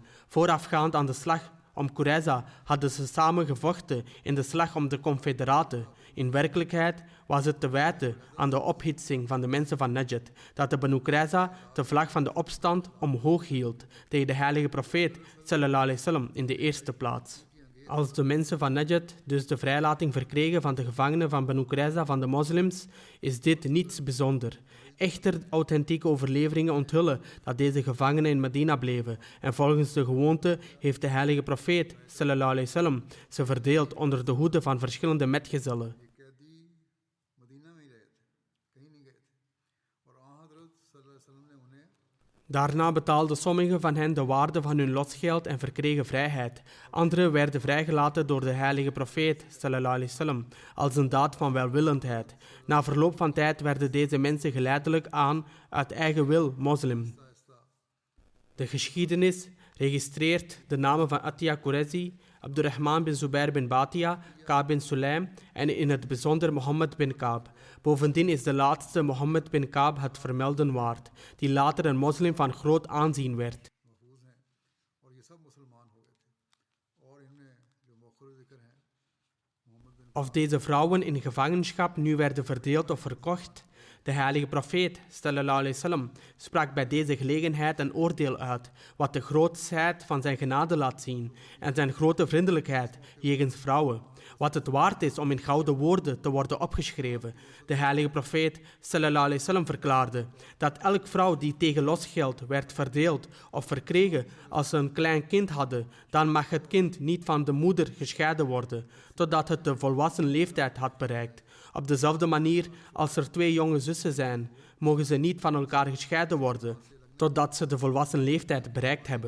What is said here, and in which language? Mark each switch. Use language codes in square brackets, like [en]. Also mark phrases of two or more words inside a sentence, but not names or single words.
[nl] Voorafgaand aan de slag om Qurayza hadden ze samen gevochten in de slag om de confederaten. In werkelijkheid was het te wijten aan de ophitsing van de mensen van Najd dat de Banu Qurayza de vlag van de opstand omhoog hield tegen de heilige profeet [ar] صلى الله عليه وسلم [nl] in de eerste plaats. Als de mensen van Najd dus de vrijlating verkregen van de gevangenen van Banu Qurayza van de moslims, is dit niets bijzonder. Echter, authentieke overleveringen onthullen dat deze gevangenen in Medina bleven en volgens de gewoonte heeft de heilige profeet [ar] صلى الله عليه وسلم [nl] ze verdeeld onder de hoede van verschillende metgezellen. Daarna betaalden sommigen van hen de waarde van hun losgeld en verkregen vrijheid. Anderen werden vrijgelaten door de heilige profeet [ar] صلى الله عليه وسلم [nl] als een daad van welwillendheid. Na verloop van tijd werden deze mensen geleidelijk aan uit eigen wil moslim. De geschiedenis registreert de namen van Atiya Qurayzi, Abdurrahman bin Zubair bin Batia, Kaab bin Sulaim en in het bijzonder Mohammed bin Kaab. Bovendien is de laatste Mohammed bin Kaab het vermelden waard, die later een moslim van groot aanzien werd. Of deze vrouwen in gevangenschap nu werden verdeeld of verkocht, de heilige profeet [ar] صلى الله عليه وسلم [nl] sprak bij deze gelegenheid een oordeel uit, wat de grootsheid van zijn genade laat zien en zijn grote vriendelijkheid jegens vrouwen, wat het waard is om in gouden woorden te worden opgeschreven. De heilige profeet [ar] صلى الله عليه وسلم [nl] verklaarde dat elke vrouw die tegen losgeld werd verdeeld of verkregen als ze een klein kind hadden, dan mag het kind niet van de moeder gescheiden worden, totdat het de volwassen leeftijd had bereikt. Op dezelfde manier als er 2 jonge zussen zijn, mogen ze niet van elkaar gescheiden worden, totdat ze de volwassen leeftijd bereikt hebben.